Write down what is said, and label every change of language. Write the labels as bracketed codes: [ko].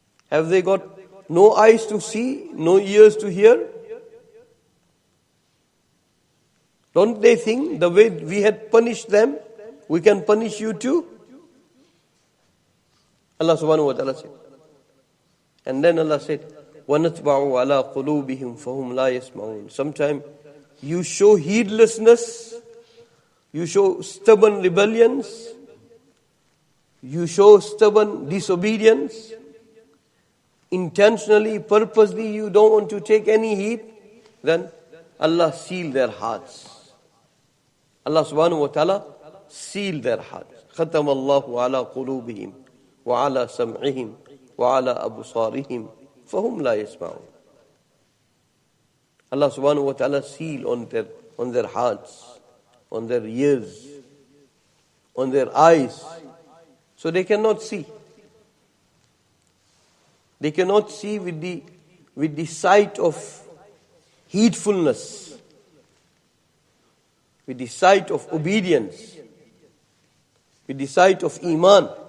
[en] Have they got no eyes to see, no ears to hear? Don't they think the way we had punished them, we can punish you too? Allah subhanahu wa ta'ala said. And then Allah said, [ar] وَنَتْبَعُ عَلَىٰ قُلُوبِهِمْ فَهُمْ لَا يَسْمَعُونَ. [en] Sometimes you show heedlessness, you show stubborn rebellions, you show stubborn disobedience, intentionally, purposely you don't want to take any heed, then Allah seal their hearts. Allah subhanahu wa ta'ala seal their hearts. [ar] ختم الله على قلوبهم وعلى سمعهم وعلى أبصارهم فهم لا يسمعون. [en] Allah subhanahu wa ta'ala seal on their hearts, on their ears, on their eyes, so they cannot see. They cannot see with the sight of heedfulness, with the sight of obedience, with the sight of iman.